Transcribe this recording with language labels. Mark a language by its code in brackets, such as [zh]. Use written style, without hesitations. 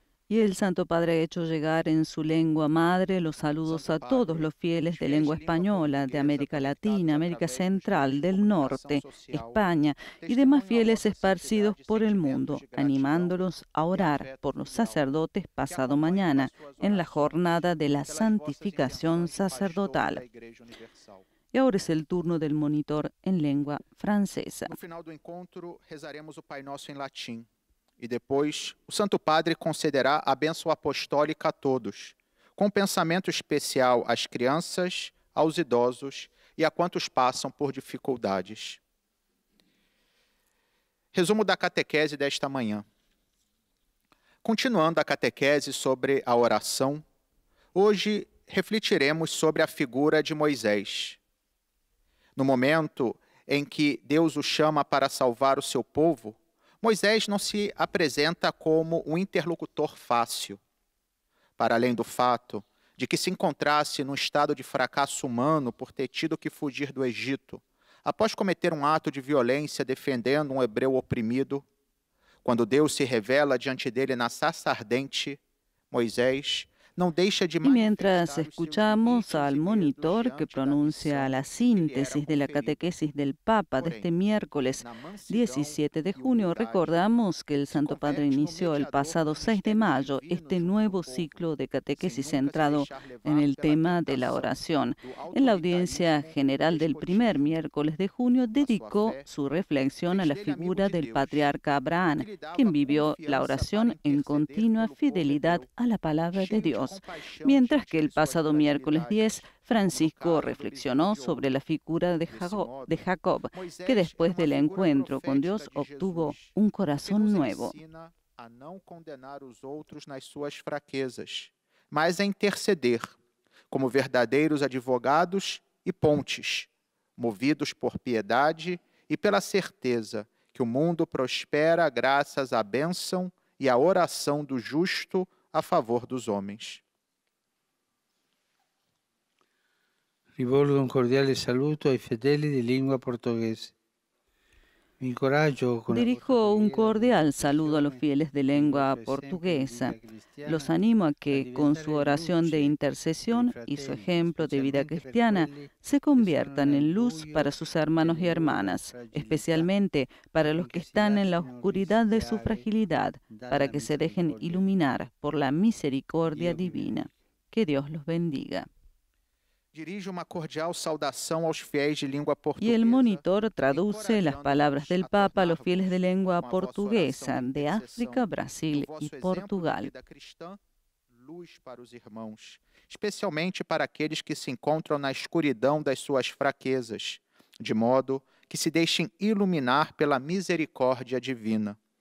[es] Y el Santo Padre ha hecho llegar en su lengua madre los saludos a todos los fieles de lengua española, de América Latina, América Central, del Norte, España y demás fieles esparcidos por el mundo, animándolos a orar por los sacerdotes pasado mañana en la jornada de la santificación sacerdotal. Y ahora es el turno del monitor en lengua francesa. [pt] No final do encontro, rezaremos o Pai Nosso em latim. E depois, o Santo Padre concederá a bênção apostólica a todos, com um pensamento especial às crianças, aos idosos e a quantos passam por dificuldades. Resumo da catequese desta manhã. Continuando a catequese sobre a oração, hoje refletiremos sobre a figura de Moisés. No momento em que Deus o chama para salvar o seu povo, Moisés não se apresenta como um interlocutor fácil. para além do fato de que se encontrasse num estado de fracasso humano por ter tido que fugir do Egito, após cometer um ato de violência defendendo um hebreu oprimido, quando Deus se revela diante dele na sarça ardente, Moisés [es] no deja de Y mientras escuchamos al monitor que pronuncia la síntesis de la catequesis del Papa de este miércoles 17 de junio, recordamos que el Santo Padre inició el pasado 6 de mayo este nuevo ciclo de catequesis centrado en el tema de la oración. En la audiencia general del primer miércoles de junio dedicó su reflexión a la figura del patriarca Abraham, quien vivió la oración en continua fidelidad a la palabra de Dios. Mientras que el pasado miércoles 10, Francisco reflexionó sobre la figura de Jacob, que después del encuentro con Dios obtuvo un corazón nuevo. [pt] A não condenar os outros nas suas fraquezas, mas a interceder como verdadeiros advogados e pontes, movidos por piedade e pela certeza que o mundo prospera graças à bênção e à oração do justo a favor dos homens. [it] Rivolgo un cordiale saluto ai fedeli di lingua portoghese. [es] Dirijo un cordial saludo a los fieles de lengua portuguesa. Los animo a que, con su oración de intercesión y su ejemplo de vida cristiana, se conviertan en luz para sus hermanos y hermanas, especialmente para los que están en la oscuridad de su fragilidad, para que se dejen iluminar por la misericordia divina. Que Dios los bendiga. [pt] Dirige uma cordial saudação aos fiéis de língua portuguesa. [es] Y el monitor traduce las palabras del Papa a los fieles de lengua portuguesa de África, Brasil y Portugal. [pt] Luz para os irmãos, especialmente para aqueles que se encontram na escuridão das suas fraquezas, de modo que se deixem iluminar pela misericórdia divina.